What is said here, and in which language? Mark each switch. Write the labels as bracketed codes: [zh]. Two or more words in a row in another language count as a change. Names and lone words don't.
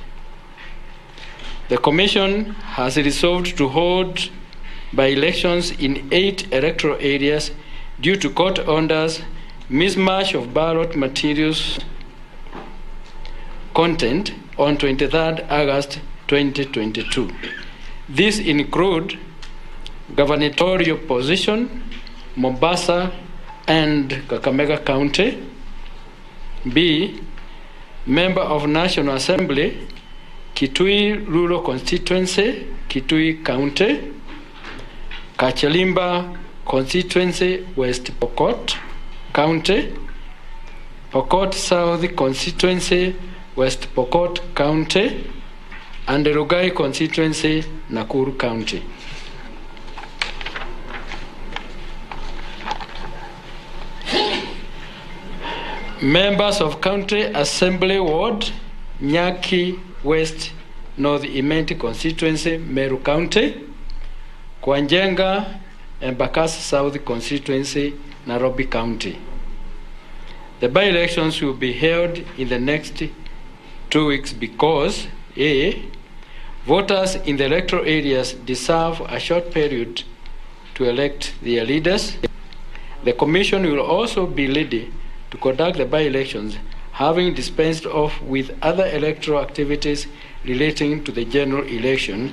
[en] The Commission has resolved to hold by-elections in 8 electoral areas due to court orders, mismatch of ballot materials content on 23rd August 2022. These include gubernatorial position, Mombasa and Kakamega County; B, member of National Assembly, Kitui Rural Constituency, Kitui County, Kachalimba Constituency, West Pokot County, Pokot South Constituency, West Pokot County, and the Rugai Constituency, Nakuru County. Members of County Assembly Ward, Nyaki West North Imenti Constituency, Meru County, Kwanjenga, Embakasi South Constituency, Nairobi County. The by-elections will be held in the next 2 weeks because A, voters in the electoral areas deserve a short period to elect their leaders. The Commission will also be ready to conduct the by-elections, having dispensed off with other electoral activities relating to the general election.